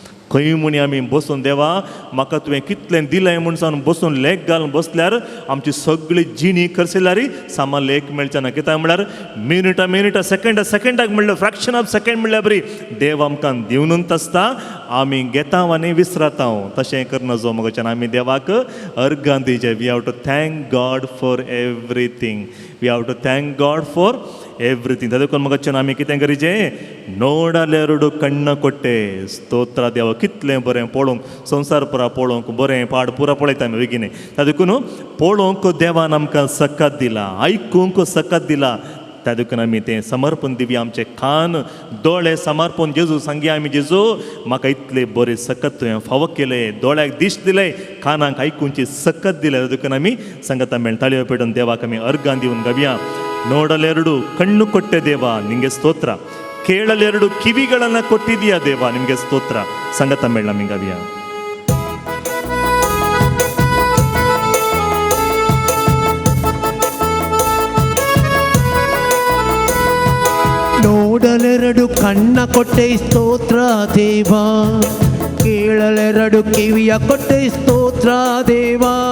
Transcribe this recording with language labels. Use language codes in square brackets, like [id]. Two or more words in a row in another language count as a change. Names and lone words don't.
[kok] खंय म्हणी आमी बसून देवा म्हाका तुवें कितलें दिलें म्हूण सांगून बसून लेख घालून बसल्यार आमची सगळी जिणी करसिल्यारी सामान लेख मेळचे ना. कित्याक म्हळ्यार मिनटां सेकंडाक म्हणल्यार [en] fraction of second [kok] म्हणल्यार बरी देव आमकां दिवनूच आसता. आमी घेता आनी विसरता. तशें करनाजो मगच्यान आमी देवाक अर्गां दिवचें. [en] We have to thank God for everything. We have to thank God for everything. [kok] तदकून मगच्यान आमी कितें करीचें [kn] ನೋಡಲೆರಡು ಕಣ್ಣ ಕೊಟ್ಟೆ ಸ್ತೋತ್ರ ದೇವಾ. [kok] कितलें बरें पळोवंक संवसार पुरा पळोवंक बरें पाड पुरा पळयता आमी बेगीन. तातूंत पळोवंक देवान आमकां सकत दिला, आयकूंक सकत दिला. तातूंत आमी तें समर्पण दिवया. आमचे कान दोळे समर्पण जेजू सांगया आमी जेजू म्हाका इतले बरें सकत तुवें फावो केले, दोळ्याक दिश्ट दिले, कानाक आयकूंची सकत दिले. तातूंत आमी सांगता मेळ ताळयो पेटोवन देवाक आमी अर्गां दिवन गावया. [kn] ನೋಡಲೆರಡು ಕಣ್ಣು ಕೊಟ್ಟೆ ದೇವ ನಿಂಗೆ ಸ್ತೋತ್ರ, ಕೇಳಲೆರಡು ಕಿವಿಗಳನ್ನು ಕೊಟ್ಟಿದೀಯ ದೇವ ನಿಮಗೆ ಸ್ತೋತ್ರ. [kok] ಸಂಗತ ಮೇಳ ಮಿಂಗವ್ಯ [kn] ನೋಡಲೆರಡು ಕಣ್ಣ ಕೊಟ್ಟೆ ಸ್ತೋತ್ರ ದೇವಾ, ಕೇಳಲೆರಡು ಕಿವಿಯ ಕೊಟ್ಟೆ ಸ್ತೋತ್ರ ದೇವಾ.